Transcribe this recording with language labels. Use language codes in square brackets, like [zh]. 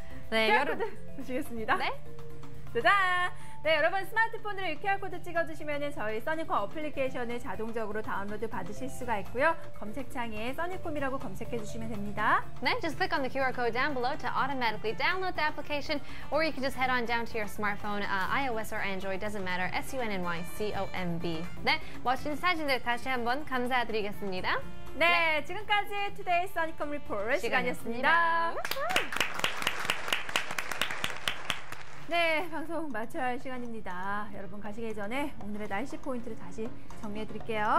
[ko] QR코드 보시겠습니다. 네. 짜잔! 네, 여러분 스마트폰으로 QR코드 찍어주시면 저희 써니콤 어플리케이션을 자동적으로 다운로드 받으실 수가 있고요. 검색창에 써니콤이라고 검색해주시면 됩니다. [en] 네, just click on the QR code down below to automatically download the application, or you can just head on down to your smartphone, iOS or Android, doesn't matter, SUNNYCOMB. [ko] 네, 멋진 사진들 다시 한번 감사드리겠습니다. 네, 지금까지 투데이 써니콤 리포트 시간이었습니다. 네, 방송 마쳐야 할 시간입니다. 여러분 가시기 전에 오늘의 날씨 포인트를 다시 정리해드릴게요.